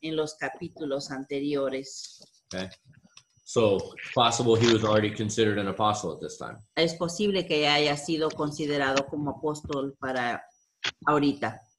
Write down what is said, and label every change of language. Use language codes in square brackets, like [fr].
[es] en los capítulos anteriores. [en] Okay. So it's possible he was already considered an apostle at this time. [es] Es posible que haya sido considerado como apóstol para ahorita.